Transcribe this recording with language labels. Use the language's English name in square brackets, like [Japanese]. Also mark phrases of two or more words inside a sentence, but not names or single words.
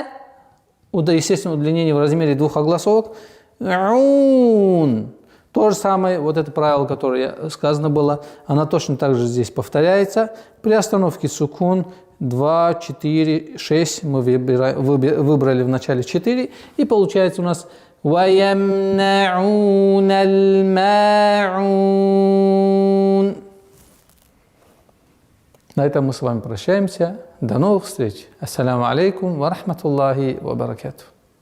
[Russian] Естественное удлинение в размере 2 огласовок. Ун. То же самое, вот это правило, которое сказано было, оно точно так же здесь повторяется. При остановке сукун 2, 4, 6 мы выбрали в начале 4, и получается у нас [Arabic] وَيَمْنَعُونَ الْمَاعُونَ. [Russian] На этом мы с вами прощаемся. До новых встреч. [Arabic] السلام عليكم ورحمة الله وبركاته.